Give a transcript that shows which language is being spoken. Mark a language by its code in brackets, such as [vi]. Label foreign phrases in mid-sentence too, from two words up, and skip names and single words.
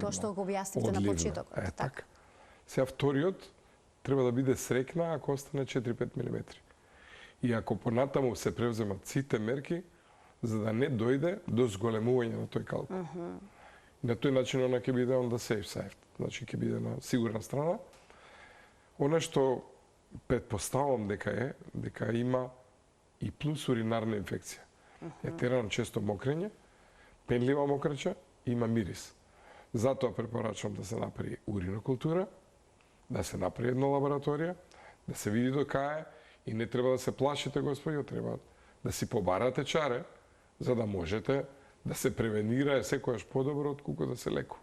[mk] Тоа што го објаснивте на почетокот. Така. Сега вториот треба да биде срекна ако остане 4-5 мм. И ако понатаму се превземат сите мерки за да не дојде до зголемување на тој калкул. На тој начин она ќе биде [en] on the safe side. [mk] Значи ќе биде на сигурна страна. Она што претпоставам дека има и плюс уринарна инфекција. Етерано често мокрење, пенлива мокрача, има мирис. Затоа препорачувам да се направи уринокултура, да се направи една лабораторија, да се види до кај и не треба да се плашите, господи, треба да си побарате чаре, за да можете да се превенира секојаш подобро отколку да се лекува.